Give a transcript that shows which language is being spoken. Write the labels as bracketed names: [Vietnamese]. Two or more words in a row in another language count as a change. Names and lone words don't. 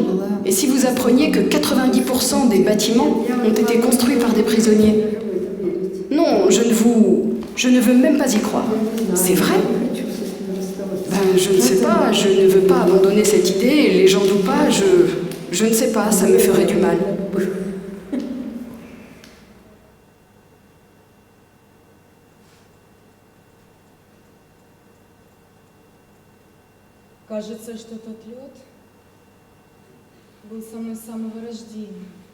[French] Et si vous appreniez que 90% des bâtiments ont été construits par des prisonniers? Non, je ne veux même pas y croire. C'est vrai? Je ne sais pas, je ne veux pas abandonner cette idée, légende ou pas, je ne sais pas, ça me ferait du mal. [Russian] Кажется, что тот лед был со мной с самого рождения.